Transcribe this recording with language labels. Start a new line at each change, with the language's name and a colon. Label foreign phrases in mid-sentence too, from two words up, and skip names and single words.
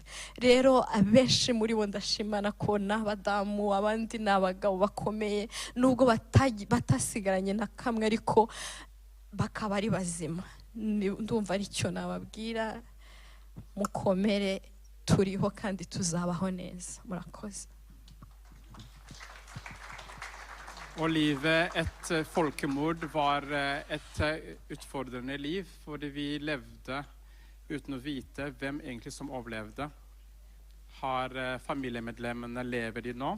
Kinyarwanda: Rero abenshi muri bo ndashimana ko n'abadamu, abandi n'abagabo bakomeye, nubwo batasigaranye na kamwe ariko bakaba ari bazima. Ndumva aricyo nababwira, mukomere, turiho kandi tuzabaho neza. Murakoze.
Norwegian: Å leve et folkemord var et utfordrende liv, fordi vi levde uten å vite hvem egentlig som overlevde. Har familiemedlemmene, lever de nå?